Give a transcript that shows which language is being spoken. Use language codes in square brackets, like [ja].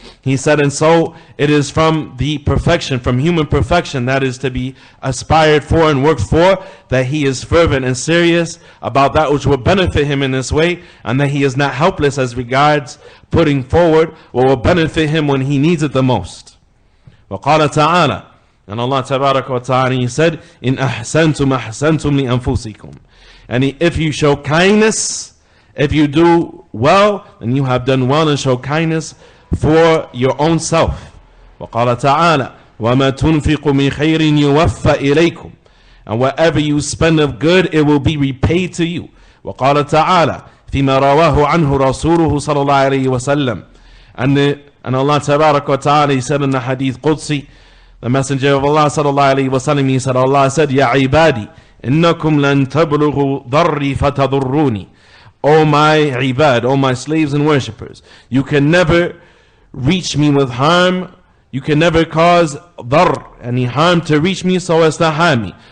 [en] He said, and so it is from the perfection, from human perfection that is to be aspired for and worked for, that he is fervent and serious about that which will benefit him in this way, and that he is not helpless as regards putting forward what will benefit him when he needs it the most. [ar] وَقَالَ تَعَالَى. [en] And Allah Tabaraka wa Ta'ala, He said, [ar] إِنْ أَحْسَنْتُمْ أَحْسَنْتُمْ لِأَنفُسِكُمْ. [en] And if you show kindness, if you do well, then you have done well and show kindness for your own self. [ar] وقال تعالى وما تنفق من خير يوفى إليكم. [en] And whatever you spend of good, it will be repaid to you. [ar] وقال تعالى فيما رواه عنه رسوله صلى الله عليه وسلم. [en] And Allah تبارك وتعالى, He said in the Hadith Qudsi, the Messenger of Allah صلى الله عليه وسلم, He said, Allah said, [ar] يا عبادي إنكم لن تبلغوا ضري فتضروني. [en] O my ibad, O my slaves and worshippers, you can never reach me with harm, you can never cause dar, any harm to reach me so as to harm me.